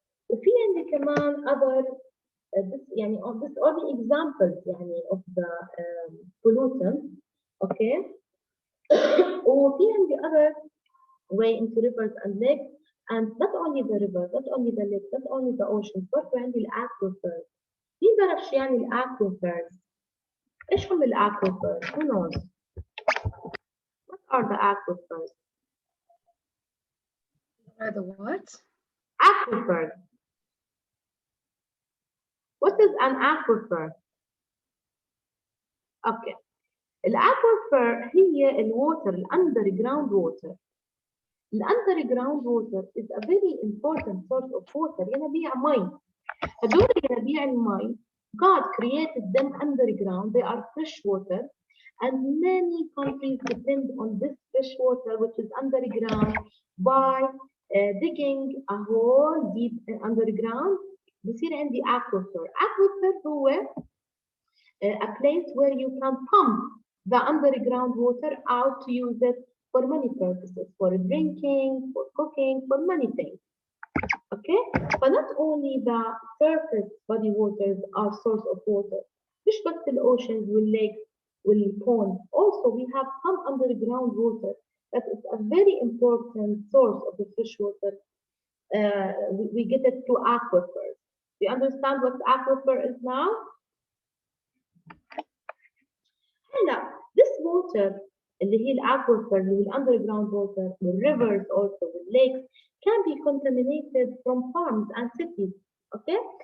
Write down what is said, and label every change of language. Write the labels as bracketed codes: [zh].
[ar] وفي عندي كمان [en] other this يعني this are the examples يعني of the pollutants. Okay. [ar] وفي عندي [en] other way into rivers and lakes, and not only the rivers, not only the lakes, not only the oceans, [ar] برضه عندي الأكويفرز. مين بيعرف شو يعني الأكويفرز؟ إيش هم الأكويفرز؟ [en] Who knows? What are the aquifers? Are the what? Aquifers. What is an aquifer? Okay. الأكويفر هي الووتر الأندر جراوند water The underground water is a very important source of water. [ar] ينابيع مي. هدول ينابيع المي [en] God created them underground. They are fresh water. And many countries depend on this fresh water which is underground by digging a hole deep underground. [ar] بصير عندي aquifer. [en] Aquifer هو a place where you can pump the underground water out to use it for many purposes, for drinking, for cooking, for many things. Okay, but not only the surface body waters are source of water. [ar] مش بس oceans والlakes والponds. [en] Also, we have some underground water that is a very important source of the fresh water. We get it through aquifers. Do you understand what aquifer is now? هلا this water [ar] اللي هي الأكويفر اللي هي [en] underground water rivers also lakes can be contaminated from farms and cities. Okay?